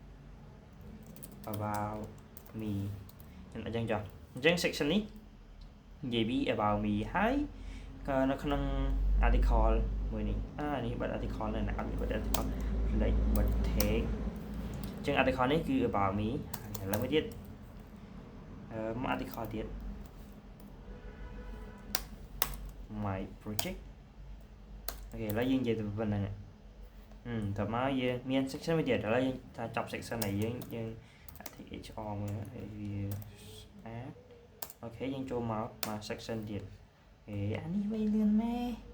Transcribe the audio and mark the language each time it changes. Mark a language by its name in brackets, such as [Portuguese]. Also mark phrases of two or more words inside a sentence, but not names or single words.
[English] about me [Khmer] អញ្ចឹងចុះអញ្ចឹង section នេះនិយាយពី [English] about me [Khmer] ហើយក៏នៅក្នុង article មួយនេះនេះបិទ article នៅណាបិទ article select បិទ tag អញ្ចឹង article នេះគឺ [English] about me [Khmer] ឥឡូវមួយទៀតមក article ទៀត [English] my project [Khmer] អូខេឥឡូវយើងនិយាយទៅប៉ុណ្ណឹងតើមកយើងមាន section មួយទៀតឥឡូវយើងថាចប់ section này យើង HR មួយវាអូខេយើងចូលមក section ទៀតអានេះវិញលឿនម៉េ